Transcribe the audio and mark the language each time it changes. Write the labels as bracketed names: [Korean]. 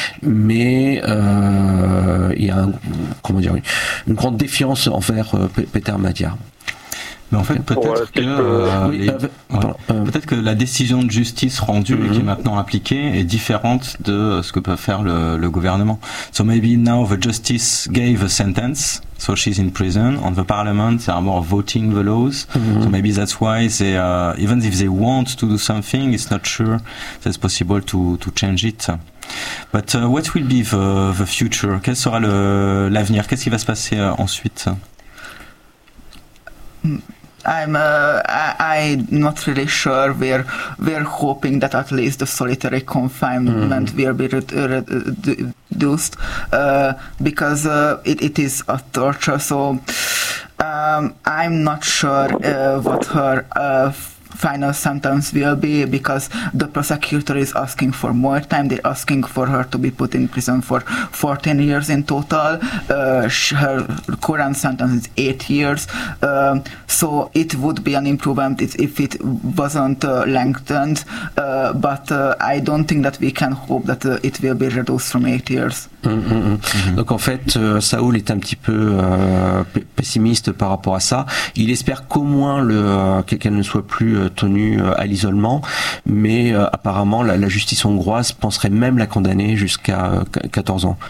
[French] Mais il y a une grande défiance envers Peter Madiar. Mais en fait, peut-être que peut-être que la décision de justice rendue et qui est maintenant appliquée est différente de ce que peut faire le gouvernement. [English] So maybe now the justice gave a sentence, so she's in prison, and the parliament are more voting the laws. Mm-hmm. So maybe that's why they, even if they want to do something, it's not sure that's possible to change it. But what will be the future? [French] Quel sera l'avenir? Qu'est-ce qui va se passer ensuite? [English] I'm not really sure. We're hoping that at least the solitary confinement will be reduced, because it is a torture. So I'm not sure what her final sentence will be, because the prosecutor is asking for more time. They're asking for her to be put in prison for 14 years in total. Her current sentence is 8 years. So it would be an improvement if it wasn't lengthened, but I don't think that we can hope that it will be reduced from 8 years. [French] Donc en fait, Saoul est un petit peu pessimiste par rapport à ça. Il espère qu'au moins qu'elle ne soit plus tenue à l'isolement, mais apparemment la justice hongroise penserait même la condamner jusqu'à 14 ans.